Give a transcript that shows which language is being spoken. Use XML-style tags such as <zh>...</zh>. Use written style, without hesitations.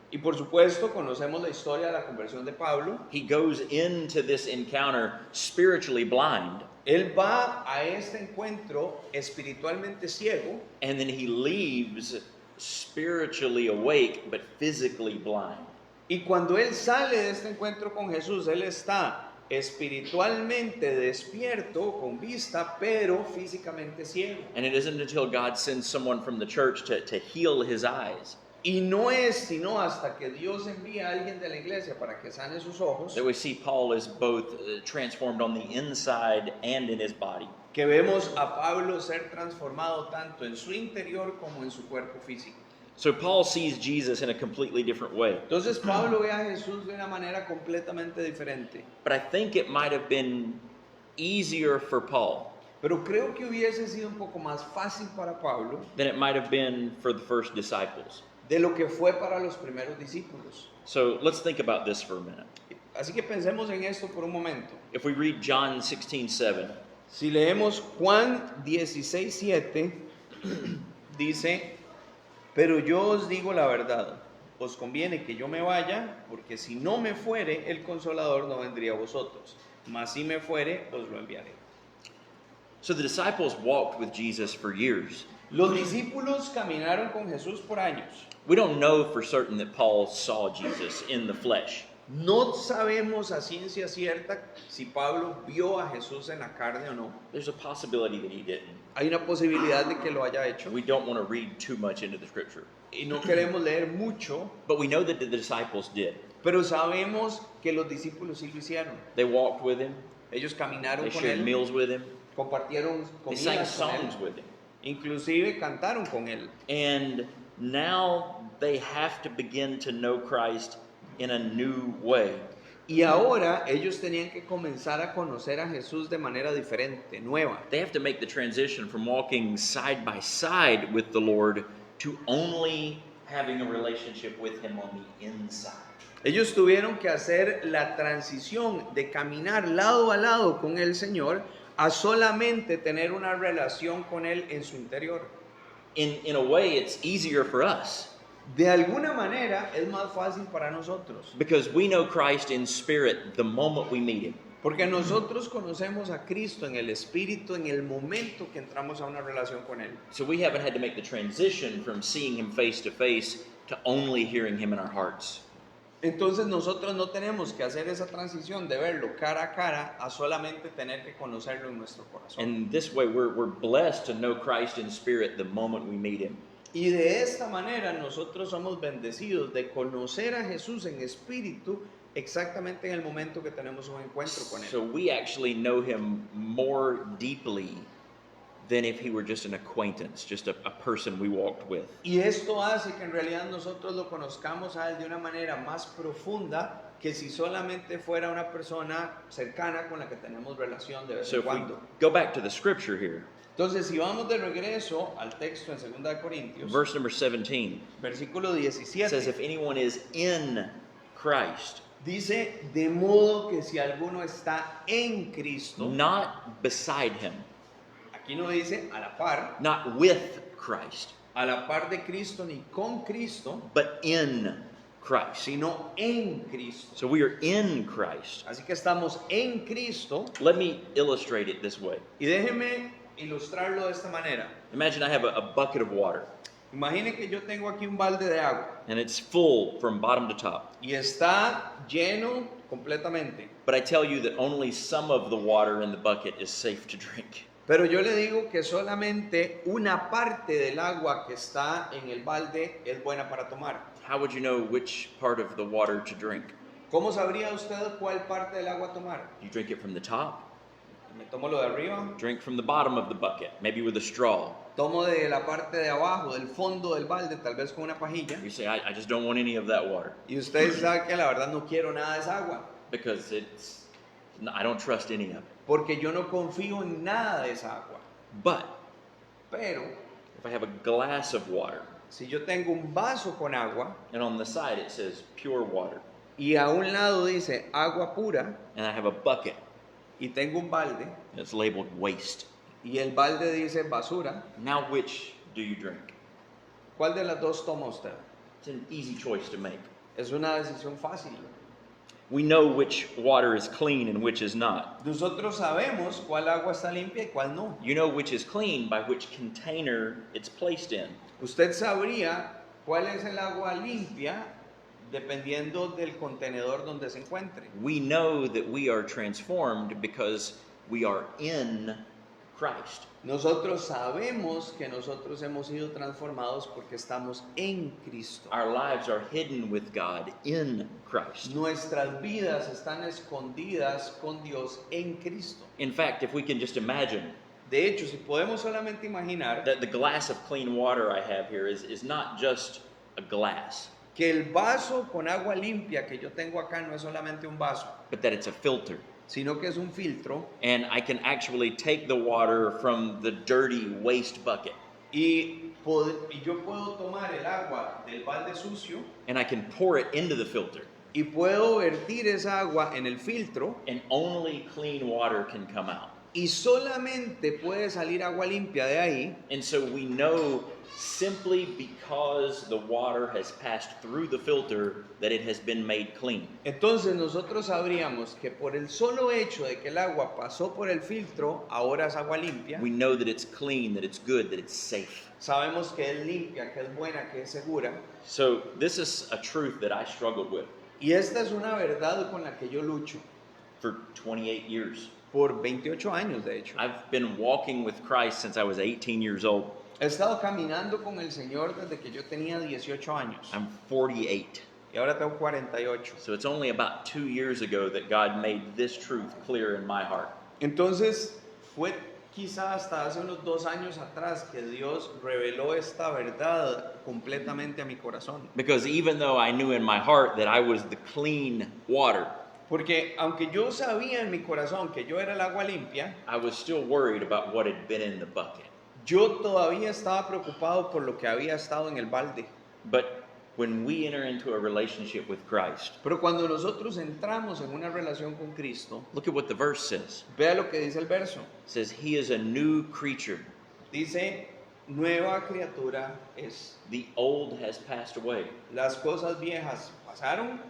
<es>Y por supuesto conocemos la historia de la conversión de Pablo.</es> <en>He goes into this encounter spiritually blind,</en> <es>Él va a este encuentro espiritualmente ciego</es> <en>and then he leaves spiritually awake but physically blind.</en> <es>y cuando él sale de este encuentro con Jesús, él está espiritualmente despierto, con vista, pero físicamente ciego.</es> <en>And it isn't until God sends someone from the church to heal his eyes</en> <es>Y no es sino hasta que Dios envía a alguien de la iglesia para que sane sus ojos</es> <en>that we see Paul is both transformed on the inside and in his body.</en> <es>que vemos a Pablo ser transformado tanto en su interior como en su cuerpo físico.</es> <en>So Paul sees Jesus in a completely different way.</en> <es>Entonces Pablo ve a Jesús de una manera completamente diferente.</es> <en>But I think it might have been easier for Paul</en> <es>Pero creo que hubiese sido un poco más fácil para Pablo</es> <en>than it might have been for the first disciples.</en> <es>de lo que fue para los primeros discípulos.</es> <en>So let's think about this for a minute.</en> <es>Así que pensemos en esto por un momento.</es> <en>If we read John 16:7,</en> <es>Si leemos Juan 16:7, dice, pero yo os digo la verdad, os conviene que yo me vaya, porque si no me fuere, el Consolador no vendría a vosotros, mas si me fuere, os lo enviaré.</es> <en>so the disciples walked with Jesus for years.</en> <es>Los discípulos caminaron con Jesús por años.</es> <en>We don't know for certain that Paul saw Jesus in the flesh.</en> <es>No sabemos a ciencia cierta si Pablo vio a Jesús en la carne o no.</es> <en>There's a possibility that he didn't.</en> <es>Hay una posibilidad de que lo haya hecho</es> <en>We don't want to read too much into the scripture.</en> <es>y no queremos leer mucho,</es> <en>But we know that the disciples did.</en> <es>pero sabemos que los discípulos sí lo hicieron.</es> <en>They walked with him,</en> <es>Ellos caminaron</es> <en>they</en> <es>con</es> <en>shared</en> <es>él,</es> <en>meals with him,</en> <es>compartieron</es> <en>they sang</en> <es>comidas con</es> <en>songs</en> <es>él,</es> <en>with him.</en> <es>inclusive cantaron con él.</es> <en>And now they have to begin to know Christ in a new way.</en> <es>Y ahora ellos tenían que comenzar a conocer a Jesús de manera diferente, nueva.</es> <en>They have to make the transition from walking side by side with the Lord to only having a relationship with Him on the inside.</en> <es>Ellos tuvieron que hacer la transición de caminar lado a lado con el Señor a solamente tener una relación con Él en su interior.</es> <en>In a way, it's easier for us</en> <es>De alguna manera es más fácil para nosotros,</es> <en>because we know Christ in spirit the moment we meet Him.</en> <es>porque nosotros conocemos a Cristo en el Espíritu en el momento que entramos a una relación con Él.</es> <en>So we haven't had to make the transition from seeing Him face to only hearing Him in our hearts.</en> <es>Entonces nosotros no tenemos que hacer esa transición de verlo cara a cara a solamente tener que conocerlo en nuestro corazón.</es> <en>And this way, we're blessed to know Christ in spirit the moment we meet Him.</en> <es>Y de esta manera nosotros somos bendecidos de conocer a Jesús en espíritu exactamente en el momento que tenemos un encuentro con Él.</es> <en>So we actually know Him more deeply than if He were just an acquaintance, just a person we walked with.</en> <es>Y esto hace que en realidad nosotros lo conozcamos a Él de una manera más profunda que si solamente fuera una persona cercana con la que tenemos relación de vez</es> <en>So</en> <es>cuando.</es> <en>go back to the scripture here,</en> <es>Entonces, si vamos de regreso al texto en 2 de Corintios,</es> <en>verse number 17,</en> <es>versículo</es> <en>it says,</en> <es>17,</es> <en>if anyone is in Christ,</en> <es>dice, de modo que si alguno está en Cristo,</es> <en>not beside Him,</en> <es>aquí no dice a la par,</es> <en>not with Christ,</en> <es>a la par de Cristo ni con Cristo,</es> <en>but in Christ.</en> <es>sino en Cristo.</es> <en>So we are in Christ.</en> <es>Así que estamos en Cristo.</es> <en>Let me illustrate it this way.</en> <es>Y déjeme ilustrarlo de esta manera.</es> <en>Imagine I have a bucket of water,</en> <es>Imagine que yo tengo aquí un balde de agua</es> <en>and it's full from bottom to top.</en> <es>y está lleno completamente.</es> <en>But I tell you that only some of the water in the bucket is safe to drink.</en> <es>Pero yo le digo que solamente una parte del agua que está en el balde es buena para tomar.</es> <en>How would you know which part of the water to drink?</en> <es>¿Cómo sabría usted cuál parte del agua tomar?</es> <en>You drink it from the top,</en> <es>Me tomo lo de arriba,</es> <en>drink from the bottom of the bucket, maybe with a straw.</en> <es>tomo de la parte de abajo, del fondo del balde, tal vez con una pajilla.</es> <en>You say, I just don't want any of that water</en> <es>Y usted sabe que la verdad no quiero nada de esa agua,</es> <en>because I don't trust any of it.</en> <es>porque yo no confío en nada de esa agua.</es> <en>But</en> <es>Pero</es> <en>if I have a glass of water</en> <es>si yo tengo un vaso con agua</es> <en>and on the side it says pure water,</en> <es>y a un lado dice agua pura</es> <en>and I have a bucket</en> <es>y tengo un balde</es> <en>that's labeled waste,</en> <es>y el balde dice basura,</es> <en>now which do you drink?</en> <es>¿cuál de las dos toma usted?</es> <en>It's an easy choice to make.</en> <es>Es una decisión fácil.</es> <en>We know which water is clean and which is not.</en> <es>Nosotros sabemos cuál agua está limpia y cuál no.</es> <en>You know which is clean by which container it's placed in.</en> <es>Usted sabría cuál es el agua limpia dependiendo del contenedor donde se encuentre.</es> <en>We know that we are transformed because we are in Christ.</en> <es>Nosotros sabemos que nosotros hemos sido transformados porque estamos en Cristo.</es> <en>Our lives are hidden with God in Christ.</en> <es>Nuestras vidas están escondidas con Dios en Cristo.</es> <en>In fact, if we can just imagine</en> <es>De hecho, si podemos solamente imaginar</es> <en>that the glass of clean water I have here is not just a glass,</en> <es>que el vaso con agua limpia que yo tengo acá no es solamente un vaso,</es> <en>but that it's a filter.</en> <es>sino que es un filtro</es> <en>And I can actually take the water from the dirty waste bucket</en> <es>y yo puedo tomar el agua del balde sucio</es> <en>and I can pour it into the filter,</en> <es>y puedo vertir esa agua en el filtro</es> <en>and only clean water can come out.</en> <es>y solamente puede salir agua limpia de ahí.</es> <en>And so we know simply because the water has passed through the filter that it has been made clean.</en> <es>Entonces nosotros sabríamos que por el solo hecho de que el agua pasó por el filtro, ahora es agua limpia.</es> <en>We know that it's clean, that it's good, that it's safe.</en> <es>Sabemos que es limpia, que es buena, que es segura.</es> <en>So this is a truth that I struggled with</en> <es>Y esta es una verdad con la que yo lucho</es> <en>for 28 years.</en> <es>por 28 años, de hecho.</es> <en>I've been walking with Christ since I was 18 years old.</en> <es>He estado caminando con el Señor desde que yo tenía 18 años</es> <en>I'm 48.</en> <es>y ahora tengo 48.</es> <en>So it's only about 2 years ago that God made this truth clear in my heart.</en> <es>Entonces fue quizá hasta hace unos 2 años atrás que Dios reveló esta verdad completamente a mi corazón.</es> <en>Because even though I knew in my heart that I was the clean water,</en> <es>Porque aunque yo sabía en mi corazón que yo era el agua limpia,</es> <en>I was still worried about what had been in the bucket.</en> <es>yo todavía estaba preocupado por lo que había estado en el balde.</es> <en>But when we enter into a relationship with Christ,</en> <es>Pero cuando nosotros entramos en una relación con Cristo,</es> <en>look at what the verse says.</en> <es>vea lo que dice el verso.</es> <en>It says, He is a new creature.</en> <es>Dice, nueva criatura es.</es> <en>The old has passed away.</en> <es>Las cosas viejas pasaron,</es>